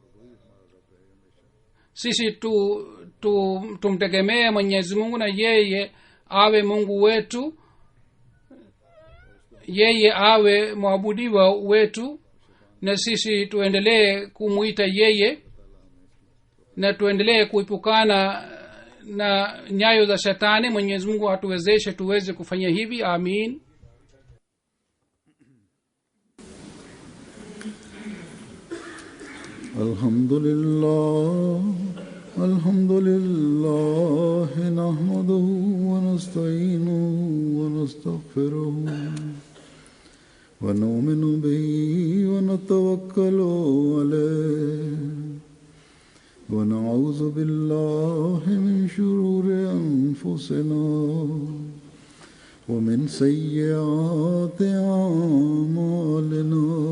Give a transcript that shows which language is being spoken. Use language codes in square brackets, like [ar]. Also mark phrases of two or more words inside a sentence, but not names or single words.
[sw] Sisi tumtegemee Mwenyezi Mungu, na yeye awe Mungu wetu, yeye awe mwabudiwa wetu, na sisi tuendelee kumuita yeye. na tuendelee kuepukana na nyayo za shetani. mwenyezi mungu atuwezeshe tuweze kufanya hivi, amin. [ar] الحمد لله، الحمد لله، نحمده ونستعينه ونستغفره ونؤمن به ونتوكل عليه ونعوذ بالله من شرور أنفسنا ومن سيئات أعمالنا.